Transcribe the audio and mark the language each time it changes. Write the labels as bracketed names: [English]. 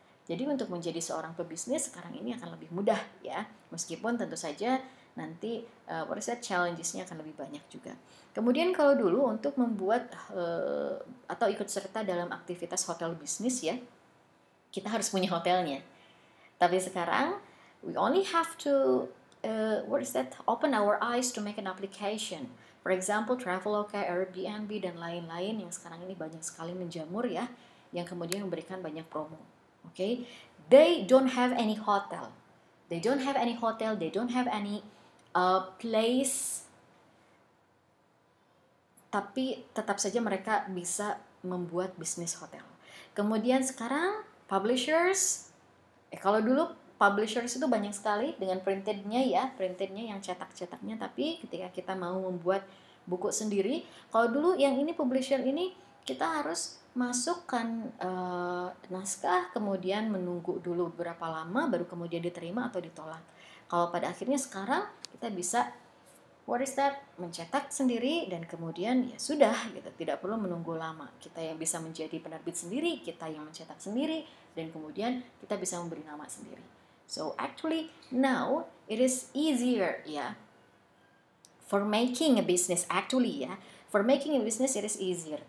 [Indonesian] Jadi untuk menjadi seorang pebisnis sekarang ini akan lebih mudah ya, meskipun tentu saja nanti challenges-nya akan lebih banyak juga. Kemudian kalau dulu untuk membuat atau ikut serta dalam aktivitas hotel bisnis ya, kita harus punya hotelnya. Tapi sekarang [English] we only have to open our eyes to make an application. For example, [Indonesian] Traveloka, Airbnb dan lain-lain yang sekarang ini banyak sekali menjamur ya, yang kemudian memberikan banyak promo. [English] Okay, they don't have any hotel, they don't have any place, [Indonesian] tapi tetap saja mereka bisa membuat bisnis hotel. Kemudian sekarang publishers, kalau dulu publishers itu banyak sekali dengan printednya yang cetak-cetaknya, tapi ketika kita mau membuat buku sendiri, kalau dulu yang ini publisher ini kita harus masukkan naskah, kemudian menunggu dulu berapa lama baru kemudian diterima atau ditolak. Kalau pada akhirnya sekarang kita bisa mencetak sendiri dan kemudian ya sudah gitu, tidak perlu menunggu lama. Kita yang bisa menjadi penerbit sendiri, kita yang mencetak sendiri, dan kemudian kita bisa memberi nama sendiri. [English] So actually now it is easier ya for making a business, for making a business it is easier.